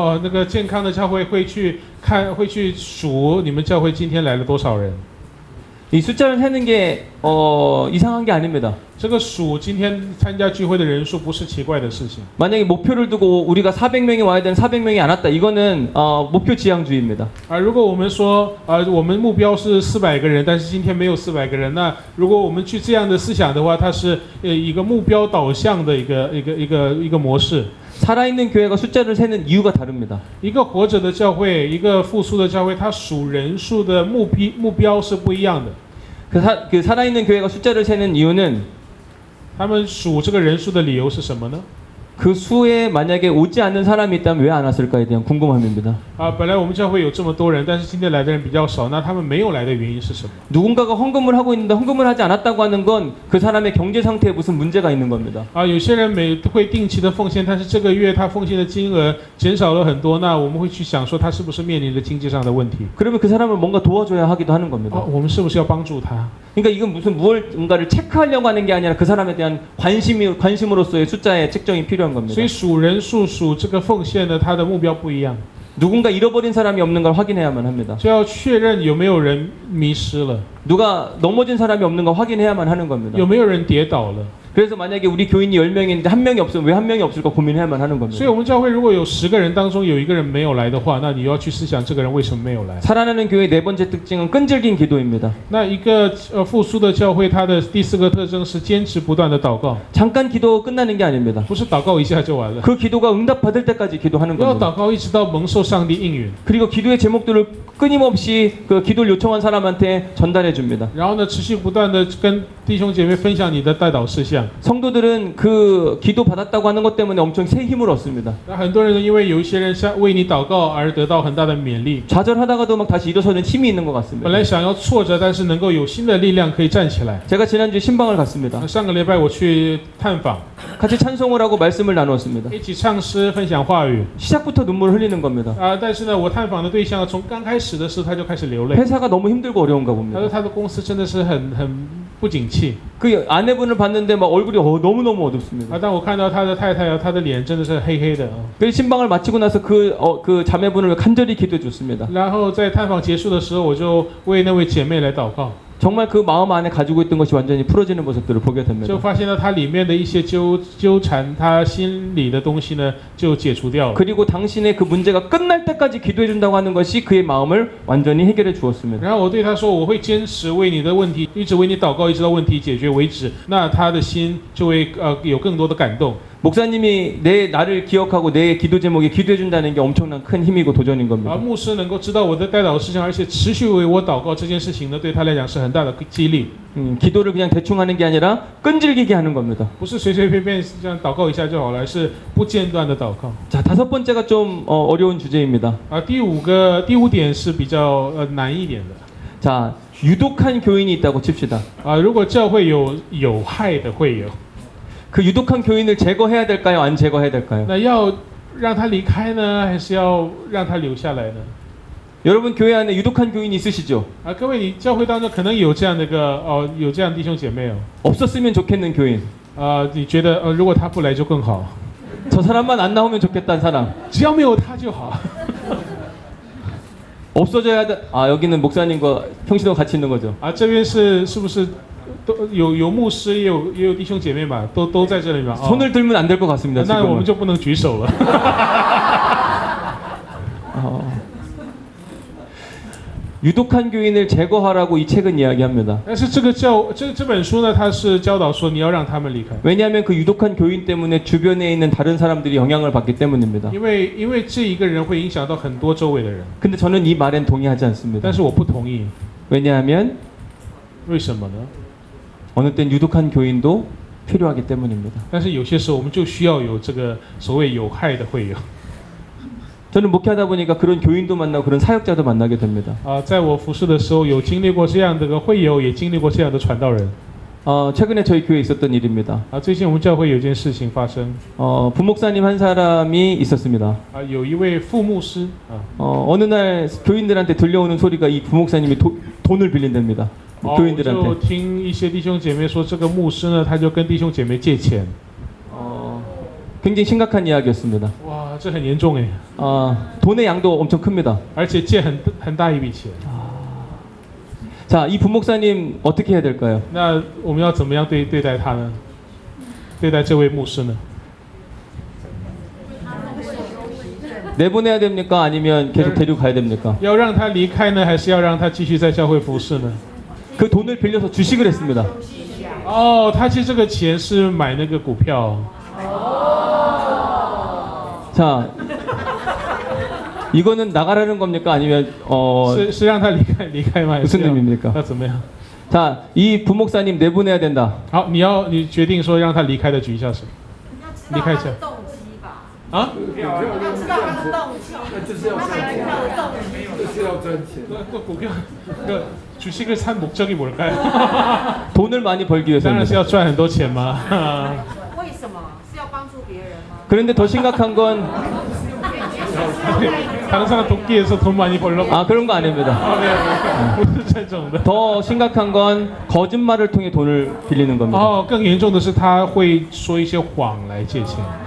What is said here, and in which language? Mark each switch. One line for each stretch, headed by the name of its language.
Chinese: 那个健康的教会会去看，会去数你们教会今天来了多少人。
Korean: 이 숫자를 세는 게 이상한 게 아닙니다.
Chinese: 这个数今天参加聚会的人数不是奇怪的事情。
Korean: 만약에 목표를 두고 우리가 400명이 와야 되는 400명이 안 왔다. 이거는 목표 지향주의입니다.
Chinese: 如果我们说我们目标是400个人，但是今天没有400个人，那如果我们去这样的思想的话，它是一个目标导向的一个模式。
Korean: 살아있는 교회가 숫자를 세는 이유가 다릅니다.
Chinese: 一个活着的教会，一个复苏的教会，它数人数的目标是不一样的。
Korean: 그 살아있는 교회가 숫자를 세는 이유는
Chinese: 他们数这个人数的理由是什么呢？
Korean: 그 수에 만약에 오지 않는 사람이 있다면 왜 안 왔을까에 대한 궁금함입니다.
Chinese: 本来我们教会有这么多人，但是今天来的人比较少，那他们没有来的原因是什么？
Korean: 누군가가 헌금을 하고 있는데 헌금을 하지 않았다고 하는 건 그 사람의 경제 상태에 무슨 문제가 있는 겁니다.
Chinese: 有些人会定期的奉献，但是这个月他奉献的金额减少了很多，那我们会去想说他是不是面临着经济上的问题？
Korean: 그러면 그 사람을 뭔가 도와줘야 하기도 하는 겁니다.
Chinese: 我们是不是要帮助他？
Korean: 그러니까 이건 무슨 뭔가를 체크하려고 하는 게 아니라 그 사람에 대한 관심으로서의 숫자의 측정이 필요한 겁니다.
Chinese: 所以数人数数这个奉献呢，它的目标不一样，
Korean: 누군가 잃어버린 사람이 없는 걸 확인해야만 합니다.
Chinese: 就要确认有没有人迷失了，
Korean: 누가 넘어진 사람이 없는 걸 확인해야만 하는 겁니다.
Chinese: 有没有人跌倒了。
Korean: 그래서 만약에 우리 교인이 10명인데 한 명이 없으면 왜 한 명이 없을까 고민해야만 하는 겁니다.
Chinese: 所以我们教会如果有10个人当中有一个人没有来的话，那你要去思想这个人为什么没有来。
Korean: 살아나는 교회의 네 번째 특징은 끈질긴 기도입니다.
Chinese: 那一个复苏的教会，它的第4个特征是坚持不断的祷告，
Korean: 잠깐 기도 끝나는 게 아닙니다.
Chinese: 不是祷告一下就完了，
Korean: 그 기도가 응답받을 때까지 기도하는
Chinese: 要
Korean: 겁니다.
Chinese: 祷告一直到蒙受上帝应允。
Korean: 그리고 기도의 제목들을 끊임없이 그 기도를 요청한 사람한테 전달해 줍니다.
Chinese: 然后呢，持续不断的跟弟兄姐妹分享你的代祷事项。
Korean: 성도들은 그 기도 받았다고 하는 것 때문에 엄청 새 힘을 얻습니다.
Chinese: 那很多人呢，因为有一些人为你祷告而得到很大的勉励，
Korean: 좌절하다가도 막 다시 일어서는 힘이 있는 것 같습니다.
Chinese: 本来想要挫折，但是能够有新的力量可以站起来。
Korean: 제가 지난주에 신방을 갔습니다.
Chinese: 上个礼拜我去探访，
Korean: 같이 찬송을 하고 말씀을 나누었습니다.
Chinese: 一起唱诗分享话语。
Korean: 시작부터 눈물을 흘리는 겁니다.
Chinese: 但是呢，我探访的对象从刚开始的时候他就开始流泪。
Korean: 회사가 너무 힘들고 어려운가 봅니다.
Chinese: 说他的公司真的是很不景气。
Korean: 그 아내분을 봤는데 막 얼굴이 너무너무 어둡습니다.
Chinese: 但我看到他的太太他的脸真的是黑黑的。
Korean: 그 신방을 마치고 나서 그 자매분을 간절히 기도해 줬습니다.
Chinese: 然后在探访结束的时候，我就为那位姐妹来祷告。
Korean: 정말 그 마음 안에 가지고 있던 것이 완전히 풀어지는 모습들을 보게
Chinese: 就
Korean: 됩니다.
Chinese: 发现了他里面的一些纠缠，他心里的东西呢就解除掉了。
Korean: 그리고 당신의 그 문제가 끝날 때까지 기도해 준다고 하는 것이 그의 마음을 완전히 해결해 주었습니다.
Chinese: 然后我对他说，我会坚持为你的问题，一直为你祷告，一直到问题解决为止。那他的心就会有更多的感动。
Korean: 목사님이 나를 기억하고 내 기도 제목에 기도해 준다는 게 엄청난 큰 힘이고 도전인 겁니다.
Chinese: 牧师能够知道我的代祷事项，而且持续为我祷告这件事情呢，对他来讲是很大的激励。
Korean: 기도를 그냥 대충 하는 게 아니라 끈질기게 하는 겁니다.
Chinese: 不是随随便便这样祷告一下就好了，是不间断的祷告。
Korean: 자, 다섯 번째가 좀 어려운 주제입니다.
Chinese: 第五点是比较难一点的。
Korean: 자, 유독한 교인이 있다고 칩시다.
Chinese: 如果教会有害的会友，
Korean: 그 유독한 교인을 제거해야 될까요? 안 제거해야 될까요?
Chinese: 那要让他离开呢，还是要让他留下来呢？
Korean: 여러분 교회 안에 유독한 교인이 있으시죠?
Chinese: 各位，你教会当中可能有这样的一个有这样的弟兄姐妹哦。
Korean: 없었으면 좋겠는 교인.
Chinese: 你觉得如果他不来就更好，
Korean: 저 사람만 안 나오면 좋겠다는 사람.
Chinese: 只要没有他就好。
Korean: 없어져야 돼. 여기는 목사님과 형씨도 같이 있는 거죠.
Chinese: 这边是不是都有牧师也有弟兄姐妹嘛？都在这里嘛？
Korean: 손을 들면 안 될 것 같습니다.
Chinese: 那我们就不能举手了。
Korean: 유독한 교인을 제거하라고 이 책은 이야기합니다.
Chinese: 但是这本书呢，它是教导说你要让他们离开，
Korean: 왜냐하면 그 유독한 교인 때문에 주변에 있는 다른 사람들이 영향을 받기 때문입니다.
Chinese: 因为这一个人会影响到很多周围的人。
Korean: 근데 저는 이 말엔 동의하지 않습니다.
Chinese: 但是我不同意，
Korean: 왜냐하면
Chinese: 为什么呢？
Korean: 어느 땐 유독한 교인도 필요하기 때문입니다.
Chinese: 但是有些时候我们就需要有这个所谓有害的会友。
Korean: 저는 목회하다 보니까 그런 교인도 만나고 그런 사역자도 만나게 됩니다.
Chinese: 在我服侍的时候，有经历过这样的个会友，也经历过这样的传道人。
Korean: 최근에 저희 교회에 있었던 일입니다.
Chinese: 最近我们教会有件事情发生。
Korean: 부목사님 한 사람이 있었습니다.
Chinese: 有一位副牧师。
Korean: 어느 날 교인들한테 들려오는 소리가 이 부목사님이 돈을 빌린답니다.
Chinese: 我
Korean: 교인들한테.
Chinese: 就听一些弟兄姐妹说，这个牧师呢，他就跟弟兄姐妹借钱。
Korean: 굉장히 심각한 이야기였습니다.
Chinese: 哇，这很严重哎。
Korean: 돈의 양도 엄청 큽니다.
Chinese: 而且借很大一笔钱。
Korean: 자, 이 부목사님 어떻게 해야 될까요?
Chinese: 那我们要怎么样对待他呢？对待这位牧师呢？
Korean: 내보내야 됩니까? 아니면 계속 데리고 가야 됩니까?
Chinese: 要让他离开呢，还是要让他继续在教会服侍呢？
Korean: 그 돈을 빌려서 주식을 했습니다.
Chinese: 他借这个钱是买那个股票。
Korean: 자, 이거는 나가라는 겁니까? 아니면
Chinese: 是让他离开吗？
Korean: 무슨 의미입니까?
Chinese: 那怎么样？
Korean: 자, 이 부목사님 내보내야 된다.
Chinese: 好，你决定说让他离开的，举一下手。离开一下。要知道他的动机，就是要赚钱，就是要赚钱。
Korean: 股票주식을 산 목적이 뭘까요? 돈을 많이 벌기
Chinese: 当然
Korean: 위해서입니다.
Chinese: 是要赚很多钱嘛。为什么？是要帮助别人吗？
Korean: 그런데 더 심각한 건 다른 사람 돕기 위해서 돈 많이 벌려고. 그런 거 아닙니다.
Chinese: 不是这种的。
Korean: 더 심각한 건 거짓말을 통해 돈을 빌리는 겁니다.
Chinese: 更严重的是他会说一些谎来借钱。